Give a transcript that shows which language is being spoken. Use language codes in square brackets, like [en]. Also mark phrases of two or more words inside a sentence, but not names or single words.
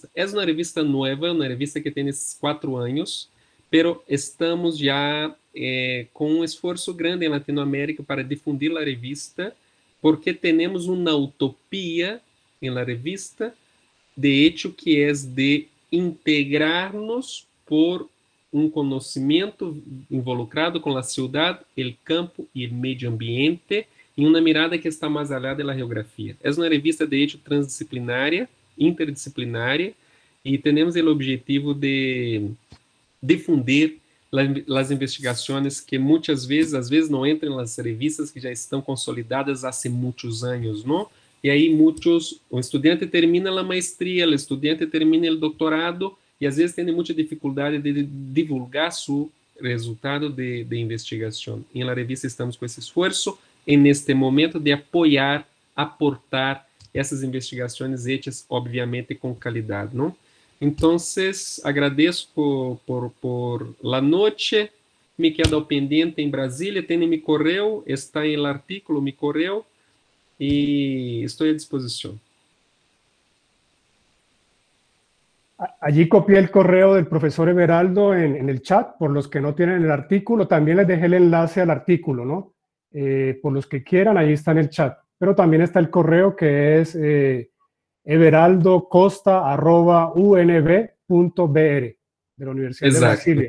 [es] Es una revista nueva, una revista que tiene 4 años, pero estamos ya con un esfuerzo grande en Latinoamérica para difundir la revista, porque tenemos una utopía en la revista, de hecho, que es de integrarnos por un conocimiento involucrado con la ciudad, el campo y el medio ambiente, en una mirada que está más allá de la geografía. Es una revista, de hecho, transdisciplinaria, interdisciplinaria, y tenemos el objetivo de difundir las investigaciones que muchas veces, [pt] às vezes, [es] no entran en las revistas que ya están consolidadas hace muchos años, ¿no? Y ahí o estudiante termina la maestría, el estudiante termina el doctorado, y [pt] às vezes tem muita dificuldade de divulgar seu resultado de investigação. E na revista estamos com esse esforço, neste momento, de apoiar, aportar essas investigações hechas, obviamente, com qualidade, não? Então, agradeço por la noite, [es] me quedo pendiente [pt] em Brasília, tem meu correio, está em [es] el artículo, [pt] meu correio, e estou à disposição. [es] Allí copié el correo del profesor Everaldo en el chat. Por los que no tienen el artículo, también les dejé el enlace al artículo, ¿no? Por los que quieran, ahí está en el chat. Pero también está el correo, que es everaldocosta@unb.br, de la Universidad de Brasilia.